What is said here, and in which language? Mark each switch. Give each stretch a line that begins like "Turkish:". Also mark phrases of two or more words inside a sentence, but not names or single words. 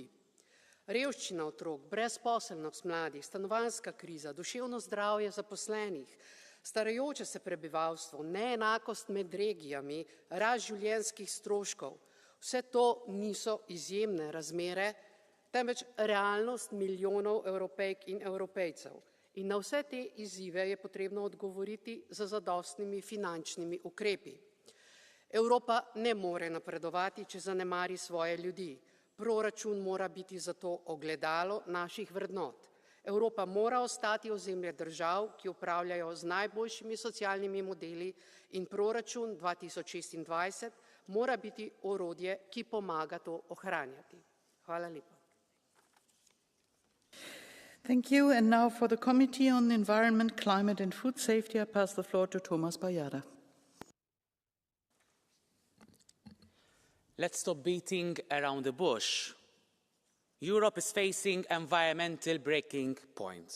Slovenian: Revščina otrok, brezposelnost mladih, stanovanjska kriza, duševno zdravje zaposlenih, starajoče se prebivalstvo, neenakost med regijami, rast življenjskih stroškov. Vse to niso izjemne razmere, temveč realnost milijonov Evropejk in Evropejcev. In na vse te izzive je potrebno odgovoriti z zadostnimi finančnimi ukrepi. Evropa ne more napredovati, če zanemari svoje ljudi. Proračun mora biti zato ogledalo naših vrednot. Evropa mora ostati ozemlje držav, ki upravljajo z najboljšimi socialnimi modeli, in proračun 2026 mora biti orodje, ki pomaga to ohranjati. Hvala lepa.
English: Thank you. And now for the Committee on Environment, Climate and Food Safety, I pass the floor to Thomas Bajada. Let's stop beating around the bush. Europe is facing environmental breaking point.